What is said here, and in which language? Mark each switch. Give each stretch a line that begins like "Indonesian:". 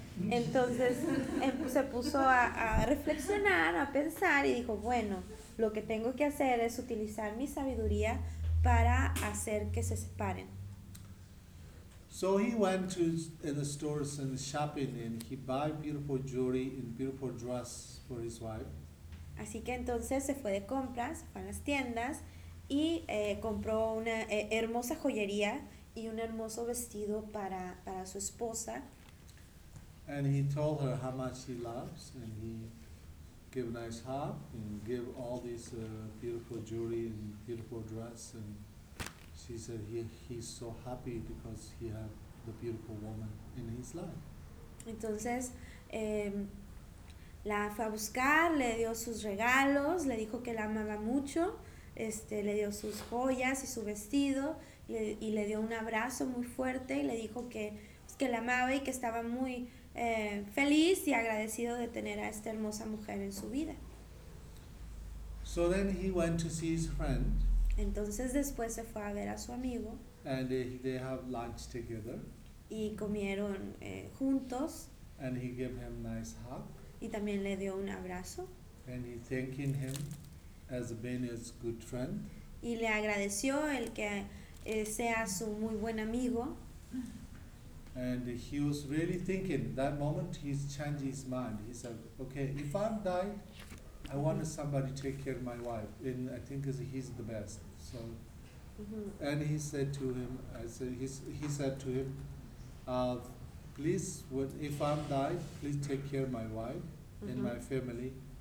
Spanish: Entonces se puso a reflexionar, a pensar y dijo, bueno, lo que tengo que hacer es utilizar mi sabiduría para hacer que se separen.
English: So he went to the stores and shopping and he buy beautiful jewelry and beautiful dress for his wife.
Spanish: Así que entonces se fue de compras, fue a las tiendas y compró una hermosa joyería y un hermoso vestido para su esposa.
English: And he told her how much he loves and he gave a nice hug and gave all these beautiful jewelry and beautiful dress and she said he's so happy because he has the beautiful woman in his life.
Spanish: Entonces, la fue a buscar, le dio sus regalos, le dijo que la amaba mucho, le dio sus joyas y su vestido, y le dio un abrazo muy fuerte y le dijo que la amaba y que estaba muy feliz y agradecido de tener a esta hermosa mujer en su vida.
English: So then he went to see his friend.
Spanish: Entonces después se fue a ver a su amigo.
English: And they have lunch together.
Spanish: Y comieron juntos.
English: And he gave him a nice hug.
Spanish: Y también le dio un abrazo.
English: And he thanking him as being his good friend.
Spanish: Y le agradeció el que sea su muy buen amigo.
English: And he was really thinking that moment he's changed his mind. He said, okay, if I'm dying, I want somebody to take care of my wife. And I think he's the best. So, and he said to him, please, if I'm dying, please take care of my wife and my family.